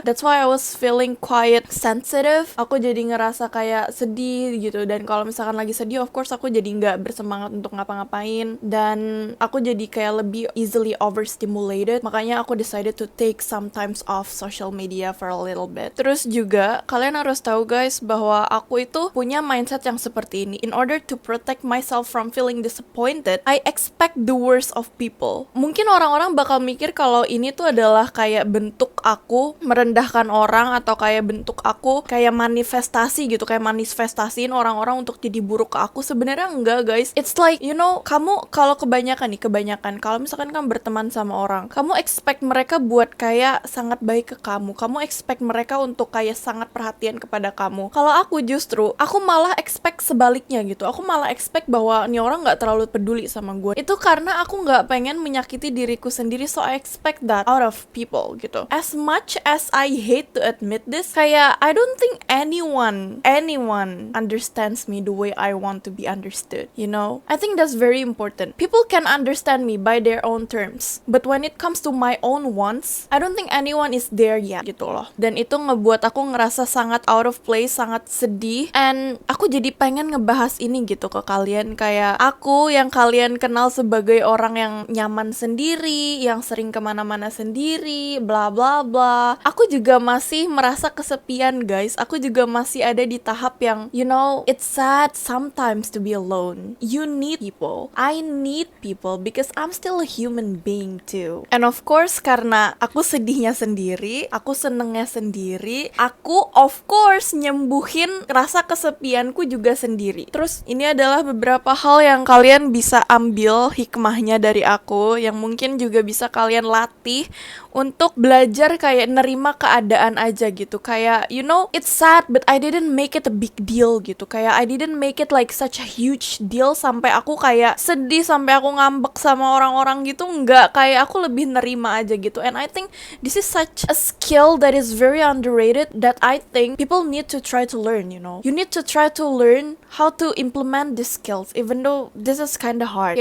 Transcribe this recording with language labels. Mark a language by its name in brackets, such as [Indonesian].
[English] That's why I was feeling quite sensitive. [Indonesian] Aku jadi ngerasa kayak sedih gitu. Dan kalau misalkan lagi sedih, [English] of course [Indonesian] aku jadi nggak bersemangat untuk ngapa-ngapain. Dan aku jadi kayak lebih easily overstimulated. Makanya aku [English] decided to take some times off social media for a little bit. [Indonesian] Terus juga, kalian harus tahu guys, bahwa aku itu punya mindset yang seperti ini. [English] In order to protect myself from feeling disappointed, I expect the worst of people. [Indonesian] Mungkin orang-orang bakal mikir kalau ini tuh adalah kayak bentuk bentuk aku merendahkan orang atau kayak bentuk aku kayak manifestasi gitu, kayak manifestasiin orang-orang untuk jadi buruk ke aku. Sebenarnya enggak guys, [English] it's like [Indonesian] kamu kalau kebanyakan kalau misalkan kamu berteman sama orang, kamu expect mereka buat kayak sangat baik ke kamu expect mereka untuk kayak sangat perhatian kepada kamu. Kalau aku justru aku malah expect sebaliknya gitu, aku malah expect bahwa ini orang nggak terlalu peduli sama gue. Itu karena aku nggak pengen menyakiti diriku sendiri, [English] so I expect that out of people [Indonesian] gitu. [English] As much as I hate to admit this, [Indonesian] kayak [English] I don't think anyone understands me the way I want to be understood, I think that's very important. People can understand me by their own terms, but when it comes to my own wants, I don't think anyone is there yet [Indonesian] gitu loh. Dan itu ngebuat aku ngerasa sangat [English] out of place, [Indonesian] sangat sedih, and aku jadi pengen ngebahas ini gitu ke kalian. Kayak aku yang kalian kenal sebagai orang yang nyaman sendiri, yang sering kemana-mana sendiri, bla bla bla, aku juga masih merasa kesepian guys. Aku juga masih ada di tahap yang [English] it's sad sometimes to be alone. You need people, I need people, because I'm still a human being too. And of course [Indonesian] karena aku sedihnya sendiri, aku senengnya sendiri, aku [English] of course [Indonesian] nyembuhin rasa kesepianku juga sendiri. Terus ini adalah beberapa hal yang kalian bisa ambil hikmahnya dari aku, yang mungkin juga bisa kalian latih untuk belajar kayak nerima keadaan aja gitu. Kayak [English] it's sad but I didn't make it a big deal [Indonesian] gitu. [English] Kayak I didn't make it like such a huge deal [Indonesian] sampai aku kayak sedih, sampai aku ngambek sama orang-orang gitu. Enggak, kayak aku lebih nerima aja gitu. [English] And I think this is such a skill that is very underrated that I think people need to try to learn, You need to try to learn how to implement these skills even though this is kinda hard.